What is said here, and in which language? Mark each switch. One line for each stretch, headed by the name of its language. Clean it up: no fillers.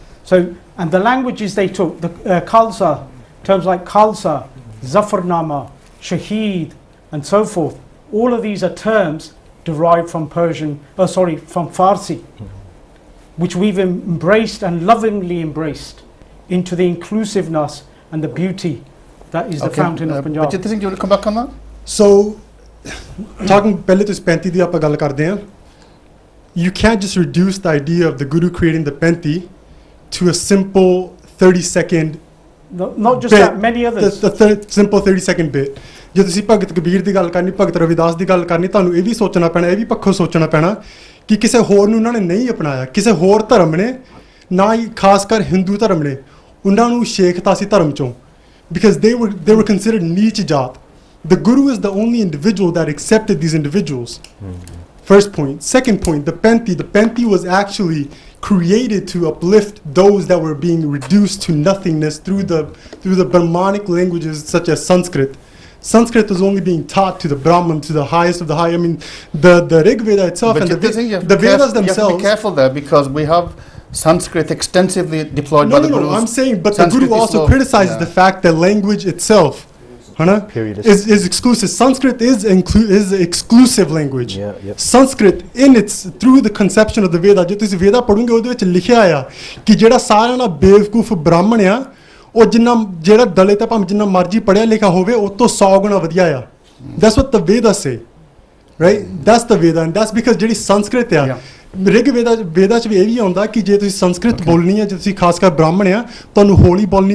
English: So, and the languages they took, the Khalsa, terms like Khalsa, Zafarnama, Shaheed, and so forth, all of these are terms derived from from Farsi, which we've embraced and lovingly embraced into the inclusiveness and the beauty that is the fountain of Punjab. Bachitra Singh, do you want to come back on that? So, talking
Punjabi: ਪਹਿਲੇ ਤੁਸੀਂ 35 ਦੀ ਆਪਾਂ ਗੱਲ ਕਰਦੇ ਹਾਂ,
English: you can't just reduce the idea of the Guru creating the Panth to a simple 30-second not just bit, that, many others. The simple 30-second bit.
Punjabi: ਜੇ ਤੁਸੀਂ ਭਗਤ ਕਬੀਰ ਦੀ ਗੱਲ ਕਰਨੀ, ਭਗਤ ਰਵਿਦਾਸ ਦੀ ਗੱਲ ਕਰਨੀ, ਤੁਹਾਨੂੰ ਇਹ ਵੀ ਸੋਚਣਾ ਪੈਣਾ, ਇਹ ਵੀ ਪੱਖੋਂ ਸੋਚਣਾ ਪੈਣਾ ਕਿ ਕਿਸੇ ਹੋਰ ਨੂੰ ਉਹਨਾਂ ਨੇ ਨਹੀਂ ਅਪਣਾਇਆ, ਕਿਸੇ ਹੋਰ ਧਰਮ ਨੇ, ਨਾ ਹੀ ਖਾਸ ਕਰ ਹਿੰਦੂ ਧਰਮ ਨੇ ਉਹਨਾਂ ਨੂੰ ਸ਼ੇਖਤਾ ਸੀ ਧਰਮ ਚੋਂ,
English: because they were considered
Punjabi: ਨੀਚ ਜਾਤ.
English: The Guru is the only individual that accepted these individuals. First point. Second point, the Panth was actually created to uplift those that were being reduced to nothingness through the Brahmanic languages such as Sanskrit. Sanskrit was only being taught to the Brahman, to the highest of the high. I mean, the Rig Veda itself and the Vedas themselves. You have to be careful there, because we have Sanskrit extensively deployed by the Gurus. No, I'm saying, but Sanskrit, the Guru also criticizes the fact that language itself is exclusive. Sanskrit is an exclusive language. Sanskrit through the conception of the Veda,
Punjabi: ਜੇ ਤੁਸੀਂ Veda ਪੜੋਗੇ ਉਹਦੇ ਵਿੱਚ ਲਿਖਿਆ ਆ ਕਿ ਜਿਹੜਾ ਸਾਰਿਆਂ ਦਾ ਬੇਵਕੂਫ ਬ੍ਰਾਹਮਣ ਆ ਉਹ ਜਿੰਨਾ ਜਿਹੜਾ ਦਲਿਤ ਹੈ ਭਾਵੇਂ ਜਿੰਨਾ ਮਰਜ਼ੀ ਪੜ੍ਹਿਆ ਲਿਖਿਆ ਹੋਵੇ ਉਹ ਤੋਂ 100 ਗੁਣਾ ਵਧੀਆ ਆ
English: that's what the Vedas say right that's the Veda and that's because
Punjabi: ਜਿਹੜੀ ਸੰਸਕ੍ਰਿਤ ਆ ਰਿਗ ਵੇਦਾ ਚ ਵੀ ਇਹ ਵੀ ਆਉਂਦਾ ਕਿ ਜੇ ਤੁਸੀਂ ਸੰਸਕ੍ਰਿਤ ਬੋਲਣੀ ਹੈ ਜੇ ਤੁਸੀਂ ਖਾਸ ਕਰ ਬ੍ਰਾਹਮਣ ਆ ਤੁਹਾਨੂੰ ਹੌਲੀ